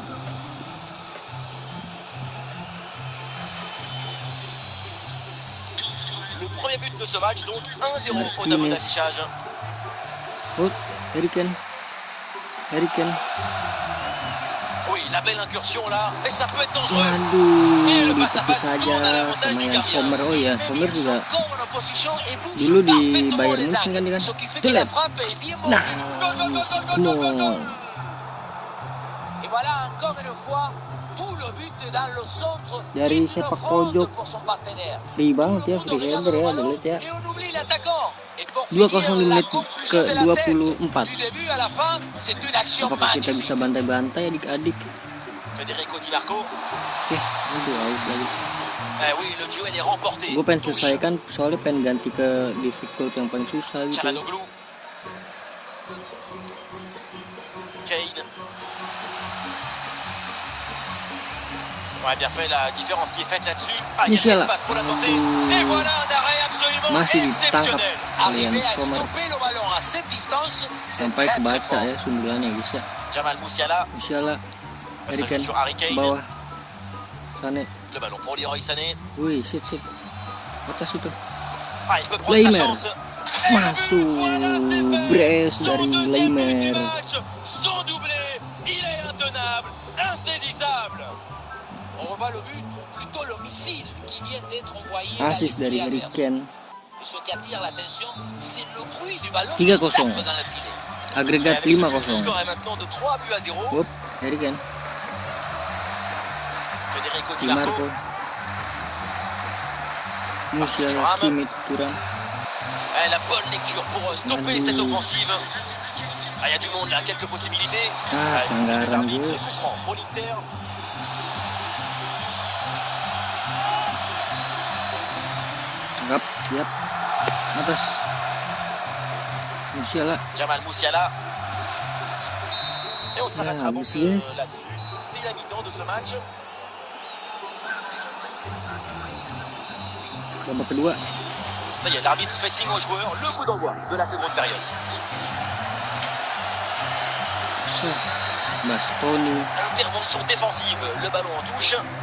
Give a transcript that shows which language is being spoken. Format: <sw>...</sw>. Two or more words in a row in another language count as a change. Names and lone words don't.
<fr>Le premier but de ce match, donc 1-0 au tableau d'affichage. Harry Kane. Oui, la belle incursion là, et ça peut être dangereux.</fr> <id>Waduh,</id> <fr>et le face-à-face</fr> <id>saja</id> <fr>tourne à l'avantage du gardien. Sommer.</fr> <id>Oh ya, Sommer juga dulu di Bayern Munchen kan dia kan. Tuh, nah, gol.</id> <fr>Et voilà encore une fois tout le but dans le centre</fr> <id>dari sepak pojok. Free banget ya,</id> <en>free header</en> <id>ya, udah lihat ya. 2-0 di menit ke 24. Apakah kita bisa bantai-bantai adik-adik? Federico Di Marco. Oke, aduh out lagi. Gue pengen selesaikan soalnya pengen ganti ke difficult yang paling susah gitu. Kane.</id> <fr>Ouais, bien fait la différence qui est faite là-dessus. Ah, il y a l'espace pour la tenter. Et voilà un arrêt absolument exceptionnel. Arriver à stopper le ballon à cette distance, c'est</fr> <id>sampai kebaca ya sundulannya guys ya. Jamal Musiala. Harry Kane bawah.</id> <fr>Sané. Le ballon pour Leroy Sané.</fr> <id>Wih, shit. Atas itu.</id> <fr>Ah, il peut prendre sa chance.</fr> <id>Masuk. Brace dari Laimer.</id> <fr>Son doublé, il est intenable, insaisissable. On revoit le but, plutôt le missile qui vient d'être envoyé.</fr> <id>Assist dari Harry Kane.</id> <fr>Ce qui attire l'attention, c'est le bruit du ballon 3-0. qui tape dans le filet.</fr> <id>Agregat 5-0.</id> <fr>Le score est maintenant de 3-0. Hop, Harry Kane. Federico Di Marco. Musiala, Kimmich, Thuram. La bonne lecture pour stopper cette offensive. Ah, il y a du monde là, quelques possibilités.</fr> <id>Pelanggaran gue.</id> <fr>Pour l'Inter.</fr> <id>Siap. Atas. Musiala. Jamal Musiala.</id> <fr>Et on s'arrêtera donc là-dessus. C'est la mi-temps de ce match.</fr> <id>Babak kedua.</id> <fr>Ça y est, l'arbitre fait signe aux joueurs. Le coup d'envoi de la seconde période. Bastoni. Intervention défensive. Le ballon en touche.</fr>